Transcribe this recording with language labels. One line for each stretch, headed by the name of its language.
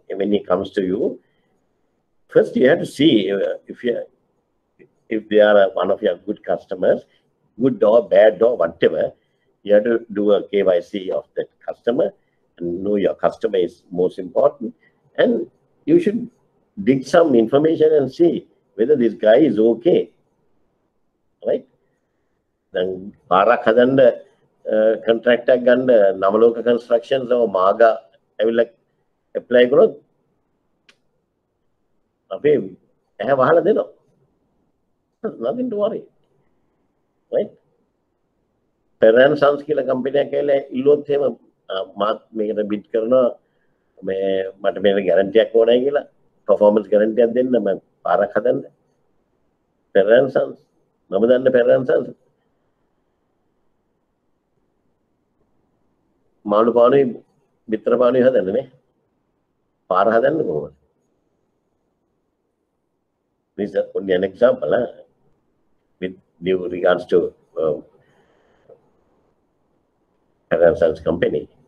English: When he comes to you, first you have to see if they are one of your good customers, good or bad or whatever. You have to do a KYC of that customer and know your customer is most important. And you should dig some information and see whether this guy is okay, right?
Sinhala: Then පාරක් හදන්න contract එකක් ගන්න Navaloka constructions or මාගා ඇවිල්ලා apply කරොත් අපි ඇහැ වහලා දෙනවා.
English: Nothing to worry, right?
Sinhala: Pereira & Sons කියලා කම්පැනි එකක් කියලා ඉල්ලුවොත් එහෙම මාත් මේකට බිඩ් කරනවා මට මේක ගැරන්ටි එකක් ඕනයි කියලා performance guarantee එකක් දෙන්න මම පාරක් හදන්න. Pereira & Sons මම දන්න Pereira & Sons මාළු පානුයි බිත්තර පානුයි හදන්න නේ පාර හදන්න කොහොමද?
English: This is only an example. with due regards to Sons company.